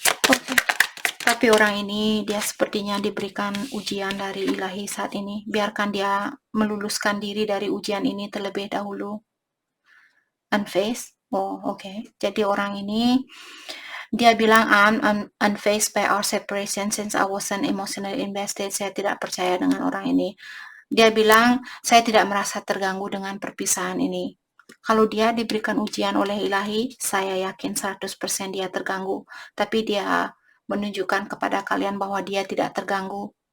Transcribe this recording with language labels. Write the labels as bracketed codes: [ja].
[id] Oke. Tapi orang ini, dia sepertinya diberikan ujian dari ilahi saat ini. Biarkan dia meluluskan diri dari ujian ini terlebih dahulu. [en] Unfazed? Oh, oke. [id] Jadi orang ini, dia bilang, [en] I'm unfazed by our separation since I wasn't emotionally invested. [id] Saya tidak percaya dengan orang ini. Dia bilang, saya tidak merasa terganggu dengan perpisahan ini. Kalau dia diberikan ujian oleh ilahi, saya yakin 100% dia terganggu. Tapi dia menunjukkan kepada kalian bahwa dia tidak terganggu.